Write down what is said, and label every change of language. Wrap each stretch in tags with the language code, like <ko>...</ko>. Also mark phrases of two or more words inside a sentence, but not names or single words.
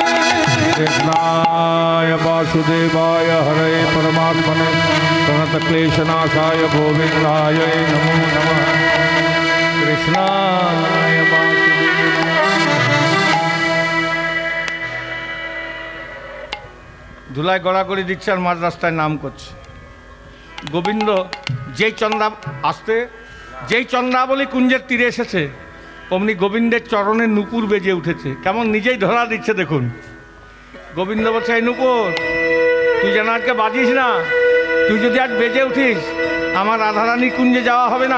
<sa>कृष्णाय वासुदेवाय हरे परमात्मने प्रणतक्लेशनाशाय गोविन्दाय नमो नमः। कृष्णाय वासुदेवाय</sa> <bn>ধুলায় গড়াগড়ি দিচ্ছে আর মাঝ রাস্তায় নাম করছে। গোবিন্দ যেই চন্দ্রাবলী কুঞ্জের তীরে এসেছে অমনি গোবিন্দের চরণে নূপুর বেজে উঠেছে, কেমন নিজেই ধরা দিচ্ছে দেখুন। গোবিন্দ বলছে, এই নূপুর তুই যেন আজকে বাজিস না, তুই যদি আজ বেজে উঠিস আমার রাধারানী কুঞ্জে যাওয়া হবে না।</bn>